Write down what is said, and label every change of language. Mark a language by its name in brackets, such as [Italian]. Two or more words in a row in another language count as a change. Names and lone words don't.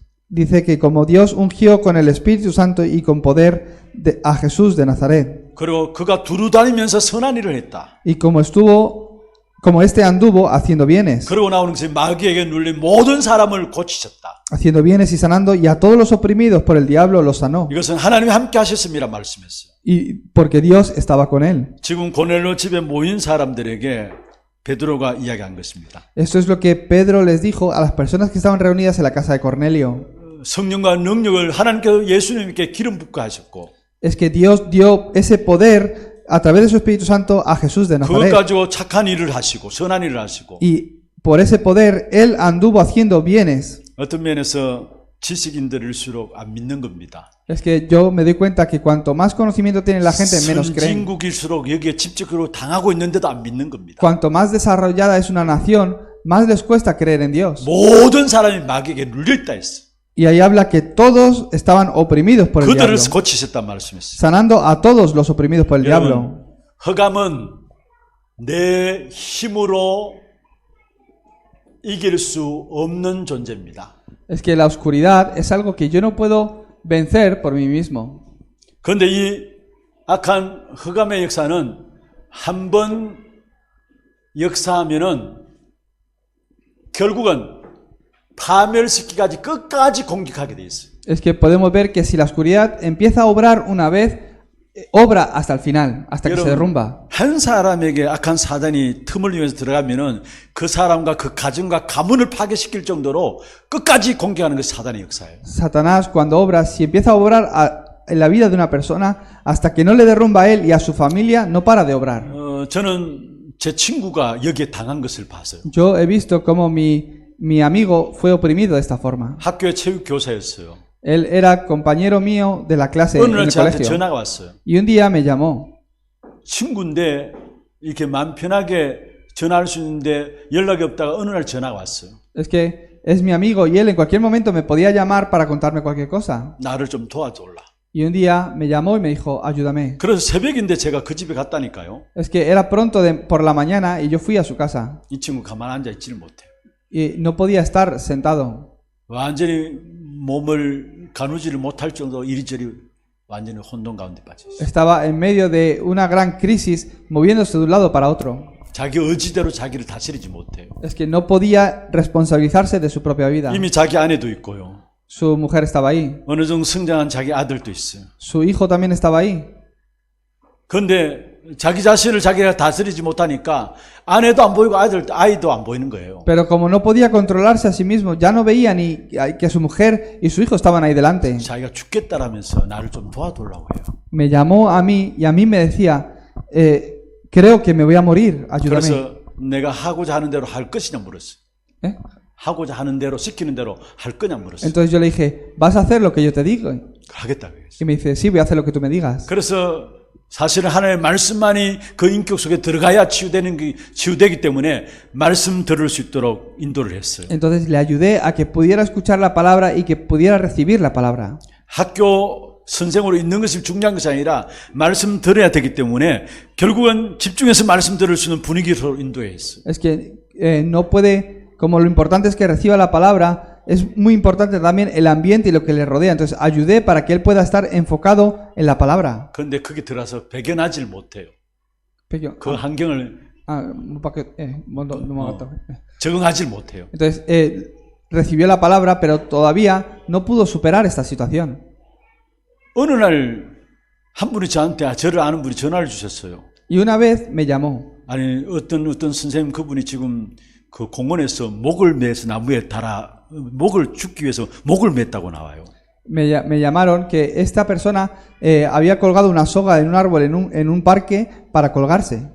[Spanish] Dice que como Dios ungió con el Espíritu Santo y con poder a Jesús de Nazaret. [Korean] 그리고 그가 두루 다니면서 선한 일을 했다. [Spanish] Y como este anduvo haciendo bienes. [Korean] 그러고 나오는 것이 마귀에게 눌린 모든 사람을 고치셨다. [Spanish] Haciendo bienes y sanando, y a todos los oprimidos por el diablo los sanó. [Korean] 이것은 하나님이 함께 하셨음이라 말씀했어요. [Spanish] Y porque Dios estaba con él. [Korean] 지금 고넬료 집에 모인 사람들에게 베드로가 이야기한 것입니다. [Spanish] Esto es lo que Pedro les dijo a las personas que estaban reunidas en la casa de Cornelio. [Korean] 성령과 능력을 하나님께서 예수님께 기름 붓게 하셨고, [Spanish] Es que Dios dio ese poder a través de su Espíritu Santo a Jesús de [Korean] 그것 [Spanish] Nazaret. [Korean] 가지고 착한 일을 하시고 선한 일을 하시고, [Spanish] Y por ese poder él anduvo haciendo bienes. [Korean] 어떤 면에서 지식인들일수록 안 믿는 겁니다. [Spanish] Es que yo me doy cuenta que cuanto más conocimiento tiene la gente, menos creen. [Korean] 선진국일수록 여기에 직접적으로 당하고 있는데도 안 믿는 겁니다. [Spanish] Cuanto más desarrollada es una nación, más les cuesta creer en Dios. [Korean] 모든 사람이 마귀에게 눌려있다 했어. [Spanish] Y ahí habla que todos estaban oprimidos por el diablo, [Korean] 그들을 고치셨단 말씀이었어요. [Spanish] sanando a todos los oprimidos por el diablo. [Korean] 흑암은 내 힘으로 이길 수 없는 존재입니다. [Spanish] Es que la oscuridad es algo que yo no puedo vencer por mí mismo. [Korean] 그런데 이 악한 흑암의 역사는 한 번 역사하면은 결국은 파멸시키기까지 끝까지 공격하게 돼 있어요. [Spanish] Es que podemos ver que si la oscuridad empieza a obrar una vez, obra hasta el final, hasta que se derrumba. [Korean] 한 사람에게 악한 사단이 틈을 이용해서 들어가면은 그 사람과 그 가정과 가문을 파괴시킬 정도로 끝까지 공격하는 것이 사단의 역사예요. [Spanish] Satanás, cuando obra, si empieza a obrar en la vida de una persona, hasta que no le derrumba a él y a su familia, no para de obrar. [Korean] 저는 제 친구가 여기에 당한 것을 봤어요. [Spanish] Yo he visto cómo mi amigo fue oprimido de esta forma. [Korean] 학교의 체육 교사였어요. [Spanish] Él era compañero mío de la clase en [Korean] 어느 날 [Spanish] el [Korean] 저한테 [Spanish] colegio. [Korean] 전화가 왔어요. [Spanish] Y un día me llamó. [Korean] 친구인데 이렇게 마음 편하게 전화할 수 있는데 연락이 없다가 어느 날 전화가 왔어요. [Spanish] Es que es mi amigo y él en cualquier momento me podía llamar para contarme cualquier cosa. [Korean] 나를 좀 도와줘라. [Spanish] Y un día me llamó y me dijo, ayúdame. [Korean] 그래서 새벽인데 제가 그 집에 갔다니까요. [Spanish] Es que era pronto por la mañana y yo fui a su casa. [Korean] 이 친구 가만 앉아 있지를 못해요. [Spanish] Y no podía estar sentado. [Korean] 완전히 몸을 가누지를 못할 정도로 이리저리 완전히 혼돈 가운데 빠져 있어요. [Spanish] Estaba en medio de una gran crisis, moviéndose de un lado para otro. [Korean] 자기 의지대로 자기를 다스리지 못해요. [Spanish] Es que no podía responsabilizarse de su propia vida. [Korean] 이미 자기 아내도 있고요. [Spanish] Su mujer estaba ahí. [Korean] 어느 정도 성장한 자기 아들도 있어요. [Spanish] Su hijo también estaba ahí. [Korean] 그런데 자기 자신을 자기가 다스리지 못하니까 아내도 안 보이고 아이도 안 보이는 거예요. [Spanish] Pero como no podía controlarse a sí mismo, ya no veía ni que su mujer y su hijo estaban ahí delante. [Korean] 자기가 죽겠다라면서 나를 좀 도와달라고 해요. [Spanish] Me llamó a mí y a mí me decía, creo que me voy a morir, ayúdame. [Korean] 그래서 내가 하고자 하는 대로 할 것이냐 물었어요. [Spanish] ¿Eh? [Korean] 하고자 하는 대로 시키는 대로 할 거냐 물었어요. [Spanish] Entonces yo le dije, ¿vas a hacer lo que yo te digo? [Korean] 하겠다고 했어요. [Spanish] Y me dice, sí, voy a hacer lo que tú me digas. [Korean] 그래서 사실은 하나님의 말씀만이 그 인격 속에 들어가야 치유되기 때문에 말씀 들을 수 있도록 인도를 했어요. [Spanish] Entonces le ayudé a que pudiera escuchar la palabra y que pudiera recibir la palabra. [Korean] 학교 선생으로 있는 것이 중요한 것이 아니라 말씀 들어야 되기 때문에 결국은 집중해서 말씀 들을 수 있는 분위기로 인도했어요. [Spanish] Es que no puede, como lo importante es que reciba la palabra, es muy importante también el ambiente y lo que le rodea. Entonces ayudé para que él pueda estar enfocado en la palabra. [Korean] 그런데 거기 들어가서 배견하지 못해요. 그 환경을 적응하지 못해요. [Spanish] Entonces recibió la palabra, pero todavía no pudo superar esta situación. [Korean] 어느 날 한 분이 저를 아는 분이 전화를 주셨어요. [Spanish] Y una vez me llamó. [Korean] 아니 어떤 선생님 그분이 지금 그 공원에서 목을 매서 나무에 달아 목을 죽기 위해서 목을 맸다고 나와요. [Spanish] Me llamaron que esta persona había colgado una soga en un árbol en un parque para colgarse.